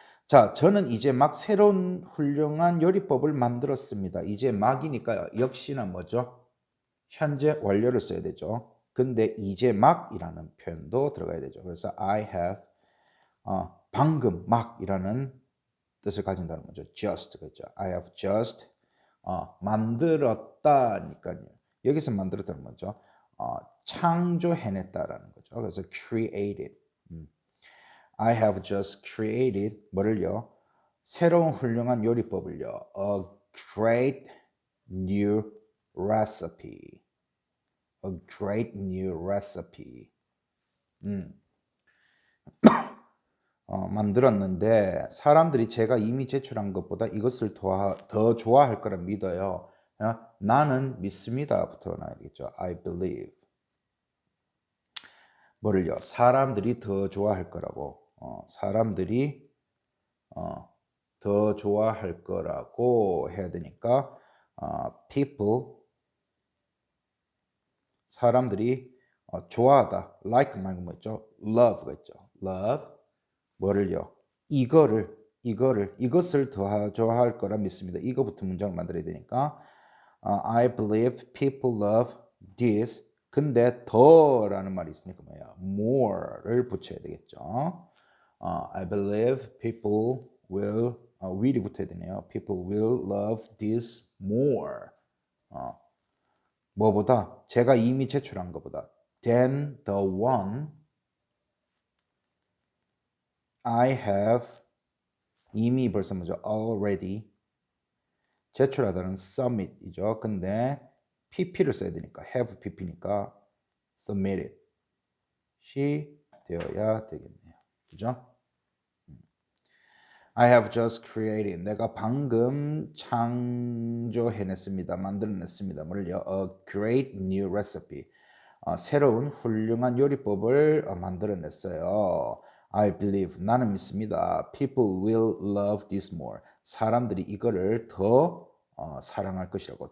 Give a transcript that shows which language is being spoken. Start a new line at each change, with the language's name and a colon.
Korean: 자, 저는 이제 막 새로운 훌륭한 요리법을 만들었습니다. 이제 막이니까 역시나 뭐죠? 현재 완료를 써야 되죠. 근데 이제 막이라는 표현도 들어가야 되죠. 그래서
English: I have
Korean: 방금 막이라는 뜻을 가진다는 거죠. just가 있죠.
English: I have just
Korean: 만들었다니까요. 여기서 만들었다는 거죠. 창조해냈다라는 거죠. 그래서 created.
English: I have just created
Korean: 뭐를요? 새로운 훌륭한 요리법을요.
English: A great new recipe. A great new recipe.
Korean: 만들었는데 사람들이 제가 이미 제출한 것보다 이것을 더 좋아할 거라 믿어요. 나는 믿습니다부터 나야겠죠.
English: I believe.
Korean: 뭐를요? 사람들이 더 좋아할 거라고. 사람들이 더 좋아할 거라고 해야 되니까 people 사람들이 좋아하다. like 말고 뭐죠? love가 있죠. love 뭐를요? 이것을 더 좋아할 거라 믿습니다. 이거부터 문장을 만들어야 되니까
English: I believe people love this.
Korean: 근데 더라는 말이 있으니까 뭐야? more를 붙여야 되겠죠.
English: I believe people will이
Korean: 붙어야 되네요.
English: People will love this more.
Korean: 뭐보다 제가 이미 제출한 것보다
English: than the one I have
Korean: 이미 벌써 뭐죠? already 제출하다는 submit이죠. 근데 pp를 써야 되니까 have pp니까 submitted 시 되어야 되겠네요. 그죠?
English: I have just created.
Korean: 내가 방금 창조해냈습니다. 만들어냈습니다. 뭐를요?
English: A great new recipe.
Korean: 새로운 훌륭한 요리법을 만들어냈어요.
English: I believe.
Korean: 나는 믿습니다.
English: People will love this more.
Korean: 사람들이 이거를 더 사랑할 것이라고.